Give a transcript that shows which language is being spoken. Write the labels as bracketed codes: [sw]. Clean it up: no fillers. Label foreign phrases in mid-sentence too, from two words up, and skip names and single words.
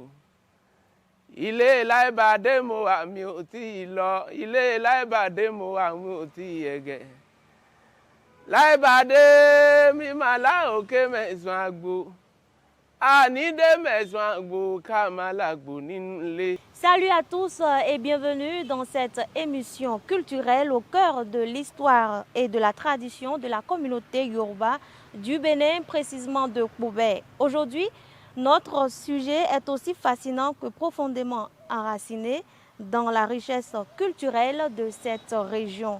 [yo] Ilé láìbàdé mo wà mi ò tí ì lọ ilé láìbàdé mo wà mi ò tí ì yẹ̀gẹ̀ láìbàdé mi mà láòkè mẹ̀sàn àgbò ànídé mẹ̀sàn àgbò ká má làgbò nínú ilé. [fr] Salut à tous et bienvenue dans cette émission culturelle au cœur de l'histoire et de la tradition de la communauté Yoruba du Bénin, précisément de Kpoubé. Aujourd'hui, notre sujet est aussi fascinant que profondément enraciné dans la richesse culturelle de cette région.